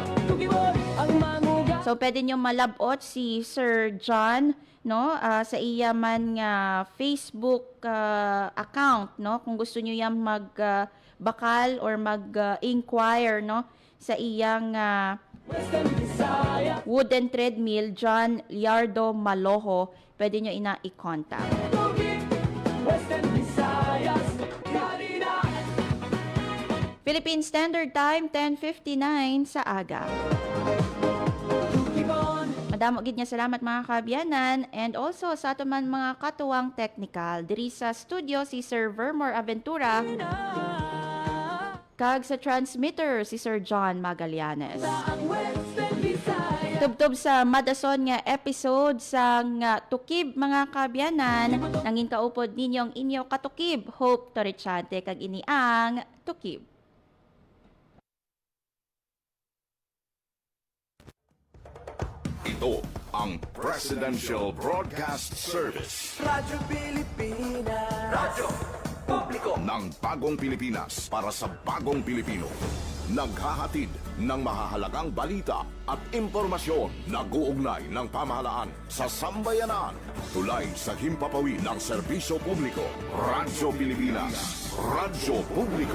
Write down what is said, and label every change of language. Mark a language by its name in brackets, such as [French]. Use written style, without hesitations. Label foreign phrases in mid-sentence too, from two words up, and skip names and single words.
[Hiligaynon] So pwede nyo malabot si Sir John no sa iya man nga Facebook account no kung gusto niyo yang bakal or mag-inquire no sa iyang [English] wooden treadmill [Hiligaynon] John Liardo Maloho, pwede nyo i-contact. Philippine Standard Time 10:59 sa aga. Madamo gid nga salamat mga kaabyanan [English] and also [Hiligaynon] sa ato man mga katuwang technical diri sa studio si Sir Vermore Aventura. Kag sa transmitter si Sir John Magallanes. Tubtob sa madason nga episode sang Tukib mga kaabyanan, nangin kaupod ninyong inyo katukib, Hope Torrechante kag ini ang Tukib. [Filipino] Ito ang Presidential Broadcast Service. Radyo Pilipinas. Radyo Publiko ng bagong Pilipinas para sa bagong Pilipino. Naghahatid ng mahahalagang balita at impormasyon na guugnay ng pamahalaan sa sambayanan. Tulay sa himpapawid ng serbisyo publiko. Radyo Pilipinas. Radyo Publiko.